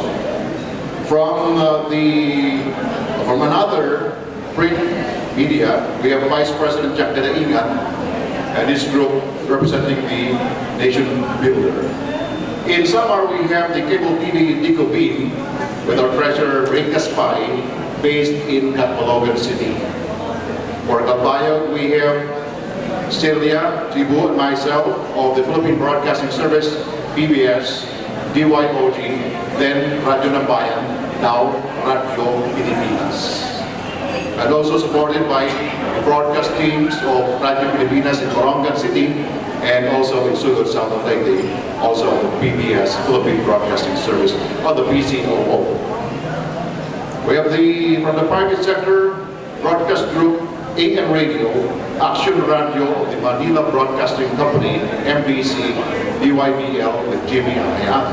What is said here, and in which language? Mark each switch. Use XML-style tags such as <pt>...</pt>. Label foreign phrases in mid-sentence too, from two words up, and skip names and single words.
<en>From another print media, we have Vice President Jack Ingat and his group representing the Nation Builder. In Samar, we have the cable TV Dico Bean with our treasurer Ray Caspay, based in Catbalogan City. For Calbayog, we have Celia, Tibu, and myself of the Philippine Broadcasting Service, PBS, DYOG, then Radyo ng Bayan, now Radyo Pilipinas. And also supported by the broadcast teams of Radyo Pilipinas in Corongan City and also in Sugod, South of Leyte, also PBS, Philippine Broadcasting Service, on the PCOO. We have from the private sector, broadcast group, AM Radio, Action Radio of the Manila Broadcasting Company, MBC, DYBL with Jimmy Ayala.</en>